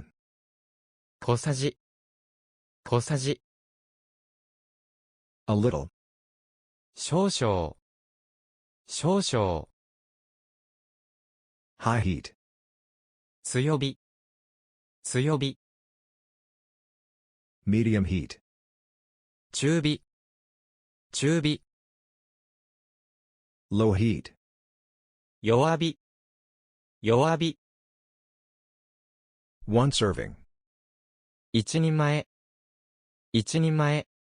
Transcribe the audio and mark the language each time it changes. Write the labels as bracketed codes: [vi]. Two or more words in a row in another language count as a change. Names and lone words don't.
[ja] 小さじ。小さじ。 [en] A little. [ja] 少々。少々。 [en] High heat. [ja] 強火。強火。 [en] Medium heat. [ja] 中火。中火。 [en] Low heat. [ja] 弱火。弱火。 [en] One serving. [ja] 一人前。一人前。